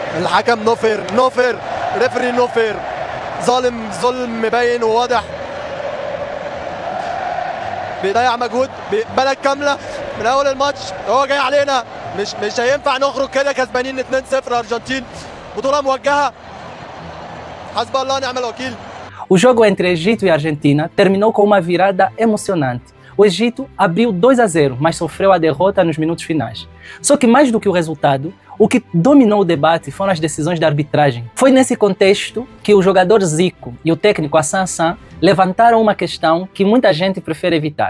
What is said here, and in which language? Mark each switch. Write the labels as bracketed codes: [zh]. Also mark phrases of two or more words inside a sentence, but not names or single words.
[ar] الحكم نوفر ريفري نوفر ظلم مبين وواضح، بيضيع مجهود بلد كامله من اول الماتش. هو جاي علينا، مش هينفع نخرج كده كسبانين 2-0 ارجنتين. بطوله موجهه، حسب الله ونعم الوكيل. [pt] O jogo entre Egito e Argentina terminou com uma virada emocionante. O Egito abriu 2-0, mas sofreu a derrota nos minutos finais. Só que mais do que o resultado, o que dominou o debate foram as decisões da arbitragem. Foi nesse contexto que o jogador Zico e o técnico Hassan Hassan levantaram uma questão que muita gente prefere evitar.